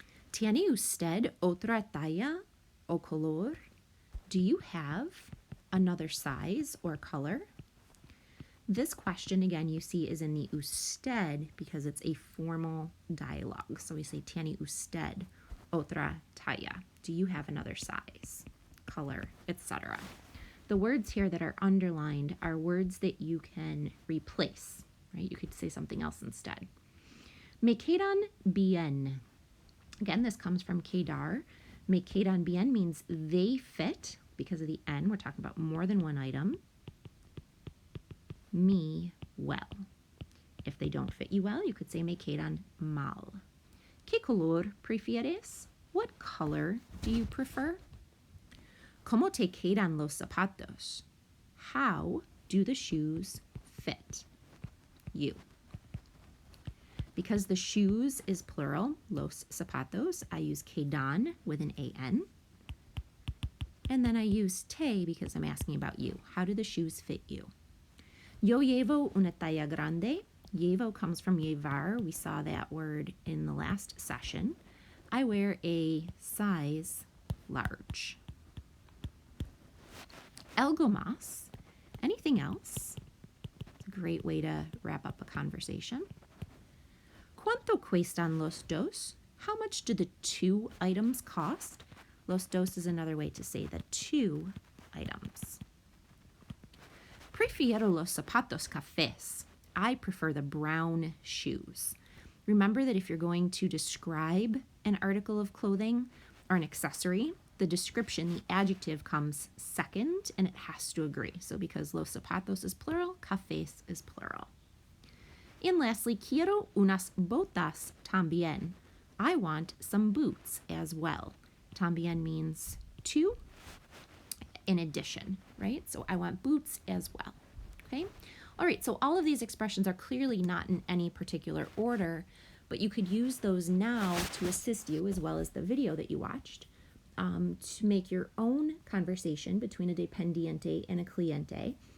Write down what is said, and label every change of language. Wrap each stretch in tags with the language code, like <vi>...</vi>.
<es>¿Tiene usted otra talla o color?</es> <en>Do you have another size or color? This question, again, you see is in the usted because it's a formal dialogue. So we say,</en> <es>¿tiene usted otra talla?</es> <en>Do you have another size, color, etc.? The words here that are underlined are words that you can replace, right? You could say something else instead.</en> <es>Me quedan bien.</es> <en>Again, this comes from quedar.</en> <es>Me quedan bien</es> <en>means they fit. Because of the N, we're talking about more than one item. Me well. If they don't fit you well, you could say</en> <es>me quedan mal. ¿Qué color prefieres?</es> <en>What color do you prefer?</en> <es>¿Cómo te quedan los zapatos?</es> <en>How do the shoes fit you? Because the shoes is plural, los zapatos, I use quedan with an A-N. And then I use te because I'm asking about you. How do the shoes fit you?</en> <es>Yo llevo una talla grande.</es> <en>Llevo comes from llevar. We saw that word in the last session. I wear a size large.</en> <es>Algo más.</es> <en>Anything else? It's a great way to wrap up a conversation.</en> <es>¿Cuánto cuestan los dos?</es> <en>How much do the two items cost? Los dos is another way to say the two items.</en> <es>Prefiero los zapatos cafés.</es> <en>I prefer the brown shoes. Remember that if you're going to describe an article of clothing or an accessory, the description, the adjective comes second and it has to agree. So because los zapatos is plural, cafés is plural. And lastly,</en> <es>quiero unas botas también.</es> <en>I want some boots as well. También means two, in addition, right? So I want boots as well, okay? All right, so all of these expressions are clearly not in any particular order, but you could use those now to assist you, as well as the video that you watched, to make your own conversation between a dependiente and a cliente.</en>